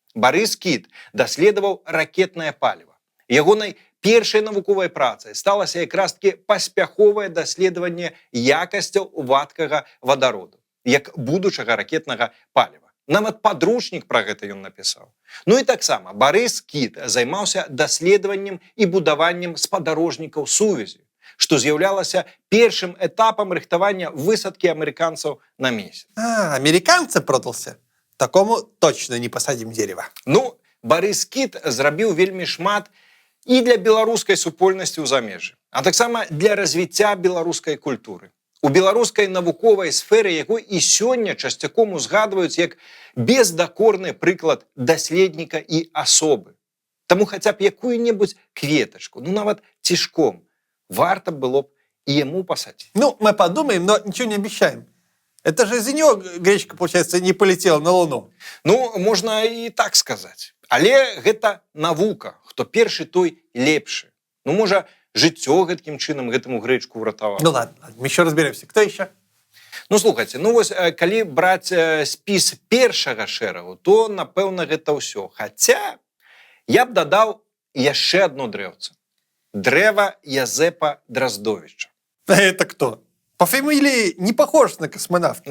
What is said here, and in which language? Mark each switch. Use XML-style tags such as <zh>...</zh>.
<be>Барыс Кіт даследаваў ракетнае паліва. Ягонай першай навуковай працай сталася якраз-такі паспяховае даследаванне якасцяў вадкага вадароду, як будучага ракетнага паліва. Нават падручнік пра гэта ён напісаў. Ну і таксама Барыс Кіт займаўся даследаваннем і будаваннем спадарожнікаў сувязі, што з'яўлялася першым этапам рыхтавання высадкі амерыканцаў на месяц.</be> <ru>Американца продался? Такому точно не посадим дерево.</ru> <be>Ну, Барыс Кіт зрабіў вельмі шмат і для беларускай супольнасці ў замежжы, а таксама для развіцця беларускай культуры. У беларускай навуковай сферы яго і сёння часцяком узгадваюць як бездакорны прыклад даследніка і асобы. Таму хаця б якую-небудзь кветачку, ну нават цішком, варта было б</be> <ru>и ему посадить. Ну, мы подумаем, но ничего не обещаем. Это же из-за него гречка, получается, не полетела на Луну. Ну, можно и так сказать.</ru> <be>Але гэта навука. Хто першы, той лепшы. Ну, можа, жыццё гэткім чынам гэтаму гречку ўратавала.</be> <ru>Ну ладно, мы еще разберемся. Кто еще?</ru> <be>Ну, слухайте, ну вось, калі браць спіс першага шэрагу, то, напэўна, гэта ўсё. Хаця, я б дадаў яшчэ одно дрэўца. Дрэва Язэпа Драздовіча.</be> <ru>Это кто? По фамилии не похож на космонавта.</ru>